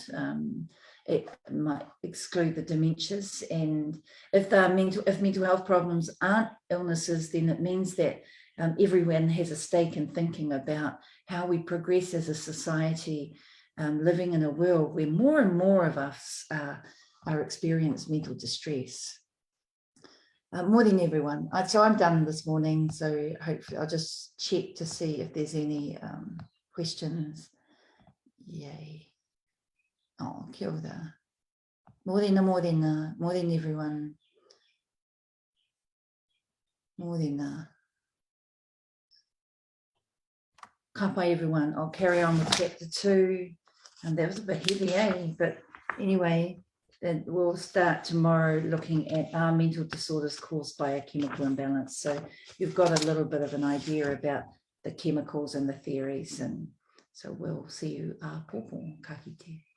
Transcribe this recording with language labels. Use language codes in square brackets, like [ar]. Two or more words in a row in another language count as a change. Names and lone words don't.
[en] It might exclude the dementias, and if mental health problems aren't illnesses, then it means that everyone has a stake in thinking about how we progress as a society, living in a world where more and more of us are experiencing mental distress. Morning, everyone. So I'm done this morning, so hopefully I'll just check to see if there's any questions. Yay. [mi] Oh, kia ora. Morena, morena, morena, everyone. Morena. Kapa, [en] everyone. I'll carry on with chapter 2. And that was a bit heavy, eh? But anyway, we'll start tomorrow looking at are mental disorders caused by a chemical imbalance. So you've got a little bit of an idea about the chemicals and the theories. And so we'll see you. [mi] Popo, ka kite.